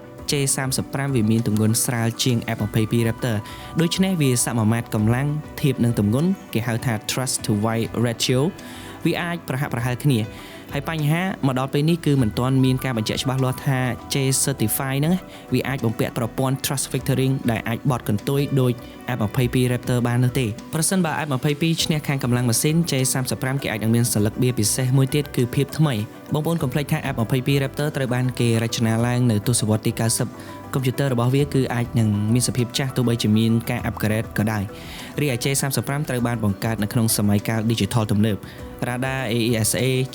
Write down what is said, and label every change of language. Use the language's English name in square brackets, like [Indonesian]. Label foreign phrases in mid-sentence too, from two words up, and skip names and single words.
[Khmer] J35 វាមានទម្ងន់ស្រាលជាង F22 Raptor ដូច្នេះវាសមាមាត្រកម្លាំងធៀបនឹងទម្ងន់គេហៅថា [English] thrust to weight ratio [Khmer] វាអាចប្រហាក់ប្រហែលគ្នាហើយ បញ្ហាមកដល់ពេលនេះគឺមិនទាន់មានការបញ្ជាក់ច្បាស់លាស់ថា J Certify ហ្នឹងវាអាចបំពាក់ប្រព័ន្ធ [English] thrust vectoring [Khmer] ដែលអាចបត់កន្ទុយដោយ F22 Raptor បាននោះទេប្រសិនបើ F22 ឈ្នះខាងកម្លាំងម៉ាស៊ីន J35 គេអាចនឹងមានសន្លឹកបៀពិសេសមួយទៀតគឺភាពថ្មីបងប្អូនកុំភ្លេចថា F22 Raptor ត្រូវបានគេរចនាឡើងនៅទសវត្សរ៍ទី90កុំព្យូទ័ររបស់វាគឺអាចនឹងមានសភាពចាស់ទោះបីជាមានការ upgrade ក៏ដោយរីឯ J35 ត្រូវបានបង្កើតនៅក្នុងសម័យកាល digital ទំនើប [English] Radar AESA